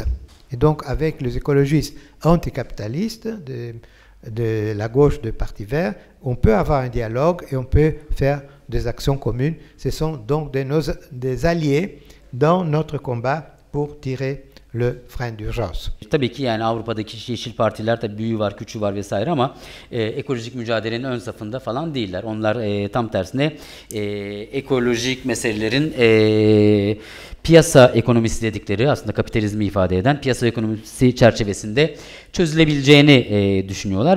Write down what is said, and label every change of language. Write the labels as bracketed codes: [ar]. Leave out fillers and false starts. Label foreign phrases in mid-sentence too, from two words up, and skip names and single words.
[fr] Et donc avec les écologistes anticapitalistes de la gauche de Parti vert, on peut avoir un dialogue et on peut faire des actions communes. Ce sont donc des alliés dans notre combat pour tirer le frein d'urgence. [tr] Tabii ki yani Avrupa'daki yeşil partiler tabii büyüğü var, küçüğü var vesaire ama ekolojik mücadelenin ön safında falan değiller. Onlar tam tersine ekolojik meselelerin piyasa ekonomisi dedikleri, aslında kapitalizmi ifade eden piyasa ekonomisi çerçevesinde çözülebileceğini düşünüyorlar.